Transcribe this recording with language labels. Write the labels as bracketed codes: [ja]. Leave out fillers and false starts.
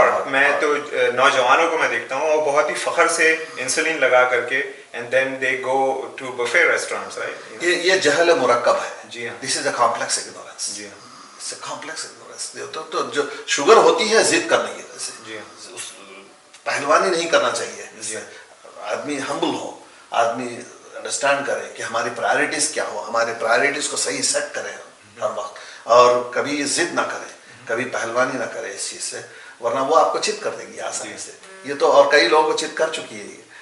[ur] میں تو نوجوانوں کو میں دیکھتا ہوں, اور بہت ہی فخر سے انسولین لگا کر کے [en] and then they go to buffet restaurants, right? [ur] یہ جہل مرکب ہے. جی ہاں, [en] this is a complex ignorance. [ur] جی ہاں, [en] it's a complex ignorance. [ur] تو جو شوگر ہوتی ہے ضد کرنے کی وجہ سے, جی ہاں, پہلوانی نہیں کرنا چاہیے. جی ہاں, آدمی ہمبل ہو, آدمی انڈرسٹینڈ کرے کہ ہماری پرائرٹیز کیا ہو, ہماری پرائرٹیز کو صحیح سیٹ کرے ہر وقت, اور کبھی ضد نہ کرے, کبھی پہلوانی نہ کرے اس چیز سے, ورنہ وہ آپ کو چت کر دے گی آسانی سے. یہ تو اور کئی لوگوں کو چت کر چکی ہے,